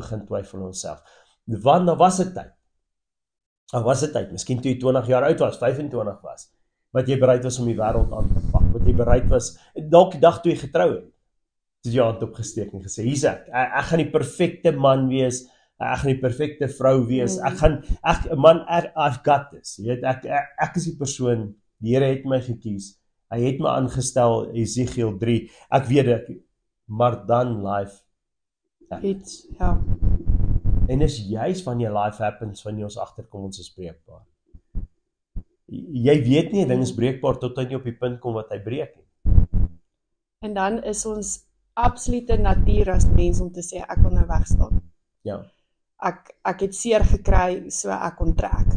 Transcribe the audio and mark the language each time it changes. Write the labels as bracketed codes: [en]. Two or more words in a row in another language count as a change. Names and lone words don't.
[af] begin twyfel onsself, want daar was 'n tyd, miskien toe jy 20 jaar oud was, 25 was, wat jy bereid was om die wêreld aan te pak, wat jy bereid was, dalk die dag toe jy getrou het, het jy hand opgesteek en gesê, hier's ek gaan die perfekte man wees, ek gaan die perfekte vrou wees, [en] I've got this, [af] jy weet, ek is die persoon, die Here het my gekies, hy het my aangestel, Esegiel 3, ek weet dit, maar dan [en] life happens. [af] En is juist wanneer [en] life happens, [af] wanneer ons agterkom ons is breekbaar. Jy weet nie, 'n ding is breekbaar tot jy op die punt kom wat hy breek nie. En dan is ons absolute natuur as mens om te sê, ek wil nou wegstaan. Ja. Ek het seer gekry, so ek onttrek.